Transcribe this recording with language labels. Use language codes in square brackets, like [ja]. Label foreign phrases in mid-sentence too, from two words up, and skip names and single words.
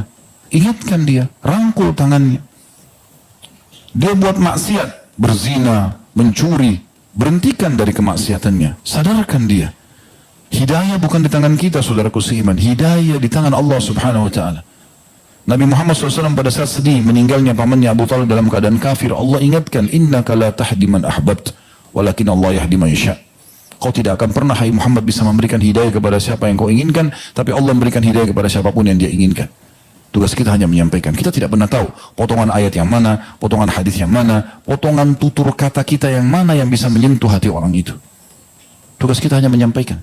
[id] Ingatkan dia, rangkul tangannya. Dia buat maksiat, berzina, mencuri, berhentikan dari kemaksiatannya. Sadarkan dia. Hidayah bukan di tangan kita, saudaraku seiman. Hidayah di tangan Allah [ar] Subhanahu Wa Taala. [id] Nabi Muhammad SAW pada saat sedih meninggalnya pamannya Abu Talib dalam keadaan kafir, Allah ingatkan, [ar] Innaka la tahdi man ahbabt, walakin Allah yahdi man yasha. [id] Kau tidak akan pernah, hai Muhammad, bisa memberikan hidayah kepada siapa yang kau inginkan, tapi Allah memberikan hidayah kepada siapapun yang dia inginkan. Tugas kita hanya menyampaikan. Kita tidak pernah tahu potongan ayat yang mana, potongan hadis yang mana, potongan tutur kata kita yang mana yang bisa menyentuh hati orang itu. Tugas kita hanya menyampaikan.